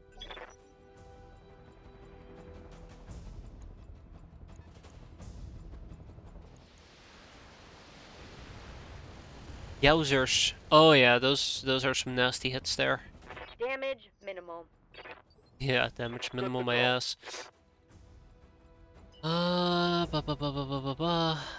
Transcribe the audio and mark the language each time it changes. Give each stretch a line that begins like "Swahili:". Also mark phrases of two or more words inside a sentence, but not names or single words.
English: Yowzers. Oh yeah, those are some nasty hits there. Damage minimal. Yeah, damage minimal my go. ass. Ba ba ba ba ba ba ba.